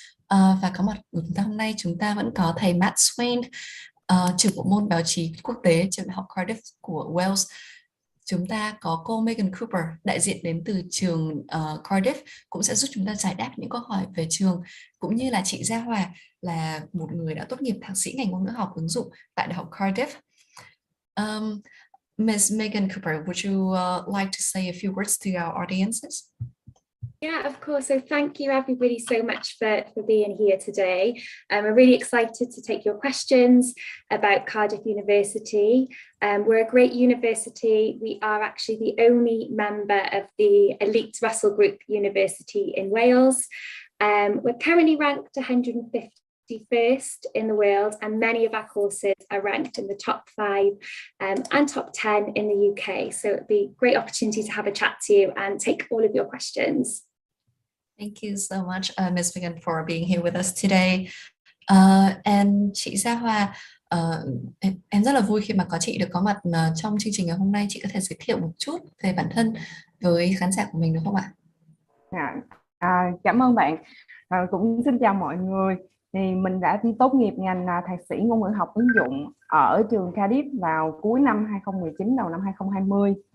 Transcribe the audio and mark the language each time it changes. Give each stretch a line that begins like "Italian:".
Vietnamese: Và có mặt của chúng ta hôm nay, chúng ta vẫn có thầy Matt Swaine, trưởng bộ môn báo chí quốc tế trường Đại học Cardiff của Wales. Chúng ta có cô Megan Cooper, đại diện đến từ trường Cardiff, cũng sẽ giúp chúng ta giải đáp những câu hỏi về trường, cũng như là chị Gia Hòa là một người đã tốt nghiệp thạc sĩ ngành ngôn ngữ học ứng dụng tại Đại học Cardiff.
English: Ms. Megan Cooper, would you like to say a few words to our audiences? Yeah, of course. So thank you everybody so much for being here today. We're really excited to take your questions about Cardiff University. We're a great university. We are actually the only member of the elite Russell Group University in Wales. We're currently ranked 151st in the world, and many of our courses are ranked in the top 5 and top 10 in the UK. So it'd be a great opportunity to have a chat to you and take all of your questions. Thank you so much, Ms. Megan, for being here with us today.
Vietnamese: And chị Gia Hòa, em rất là vui khi mà có chị được có mặt trong chương trình ngày hôm nay. Chị có thể giới thiệu một chút về bản thân với khán giả của mình được không ạ? Cảm ơn bạn. Cũng xin chào mọi người. Thì mình đã tốt nghiệp ngành thạc sĩ ngôn ngữ học ứng dụng ở trường Cardiff vào cuối năm 2019, đầu năm 2020.